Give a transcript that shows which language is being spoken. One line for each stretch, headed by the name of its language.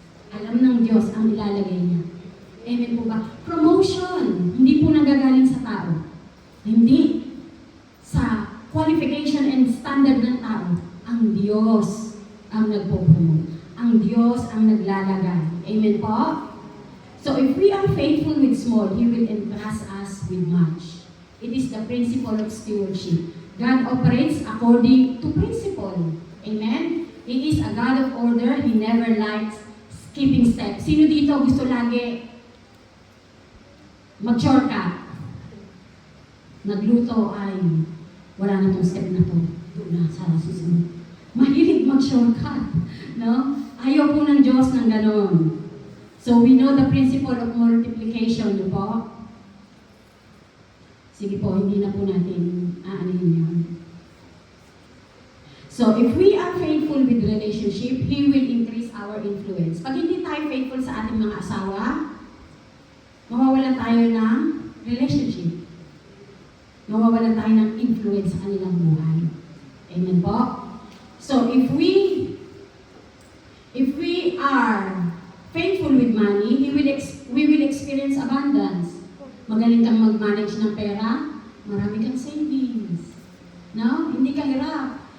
Filipino: Alam ng Diyos ang ilalagay niya. Amen po ba? Promotion, hindi po nanggagaling sa tao. Hindi sa
English: qualification and standard
Filipino: ng tao. Ang Diyos ang nagpo-promote. Ang Diyos ang naglalagay. Amen po?
English: So if we are faithful with small, He will entrust us with much. It is the principle of stewardship. God operates according to principle. Amen? He is a God of order. He never likes skipping steps.
Filipino: Sino dito gusto lagi mag-shortcut? Nagluto ay wala na tong step na to. Doon na sa susunod. Mahilig mag-shortcut. No? Ayaw po ng Diyos ng ganon.
English: So we know the principle of multiplication,
Filipino: di po? Sige po, hindi na po natin aanin yun.
English: So if we are faithful with relationship, He will increase our influence.
Filipino: Pag hindi tayo faithful sa ating mga asawa, mawawalan tayo ng relationship. Mawawalan tayo ng influence sa kanilang buhay. Amen po?
English: So if we are faithful with money, we will experience abundance.
Filipino: Magaling kang mag-manage ng pera, marami kang savings. No? Hindi ka hirap.